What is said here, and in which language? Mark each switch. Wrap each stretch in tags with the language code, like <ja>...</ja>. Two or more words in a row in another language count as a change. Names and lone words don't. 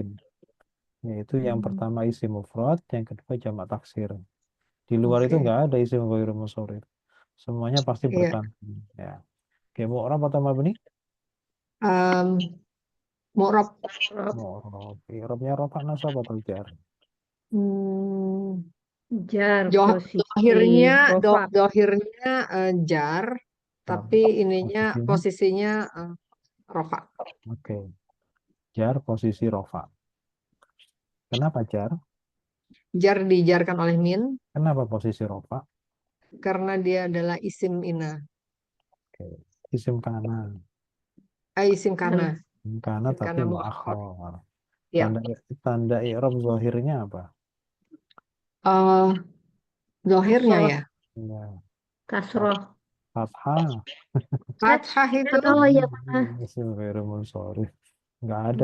<id>Yaitu yang pertama</id> <ar>اسم مفرد,</ar> <id>yang kedua</id> <ar>جمع تكسير.</ar> <id>Di luar itu nggak ada</id> <ar>اسم غير منصرف.</ar> <id>Semuanya pasti bertanwin. Ya. Oke, mu'rab atau mabni? Mu'rab. Mu'rab. I'rabnya rafa nasab atau jar? Jar. Dohirnya jar, tapi ininya posisinya rofa. Oke. Jar posisi rofa. Kenapa jar? Jar dijarkan oleh min. Kenapa posisi rofa? Karena dia adalah isim ina. Oke.</id> <ar>اسم كان. اسم كان.</ar> <id>Kana tapi mu'akhar. Ya. Tanda i'rab zahirnya apa? Zahirnya ya. Kasroh. Fathah. Fathah itu. Oh iya,</id> <ar>اسم غير منصرف.</ar> <id>Nggak ada.</id>